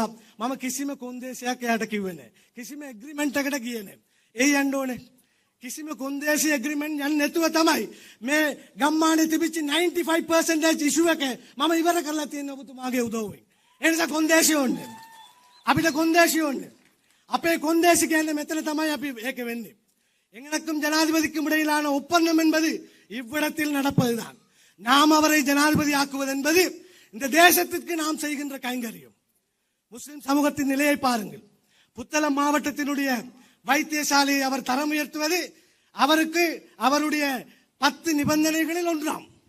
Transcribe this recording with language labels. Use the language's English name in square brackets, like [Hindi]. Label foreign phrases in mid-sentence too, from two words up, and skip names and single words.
[Sinhala] මම කිසිම කොන්දේසියක් එයාට කිව්වේ නැහැ. කිසිම ඇග්‍රීමන්ට් එකකට ගියේ නැහැ. ඒ යන්න ඕනේ. කිසිම කොන්දේසි ඇග්‍රීමන්ට් යන්නේ නැතුව තමයි මේ ගම්මානේ තිබිච්ච 95% ඉෂුව එක මම ඉවර කරලා තියෙන ඔබතුමාගේ උදව්වෙන්. ඒ නිසා කොන්දේසි ඕනේ. අපිට කොන්දේසි ඕනේ. අපේ කොන්දේසි කියන්නේ මෙතන තමයි අපි ඒක වෙන්නේ. [Tamil] எங்களுக்கும் ஜனாதிபதிக்கும் இடையிலான ஒப்பந்தம் என்பது இவ்விடத்தில் நடப்பதுதான். நாம் அவரை ஜனாதிபதி ஆக்குவது என்பது இந்த தேசத்திற்கு நாம் செய்கின்ற கைங்கரியம். முஸ்லிம் சமூகத்தின் நிலையை பாருங்கள். புத்தளம் மாவட்டத்தினுடைய வைத்தியசாலையை அவர் தரம் உயர்த்துவது அவருக்கு அவருடைய 10 நிபந்தனைகளில் ஒன்றாம்.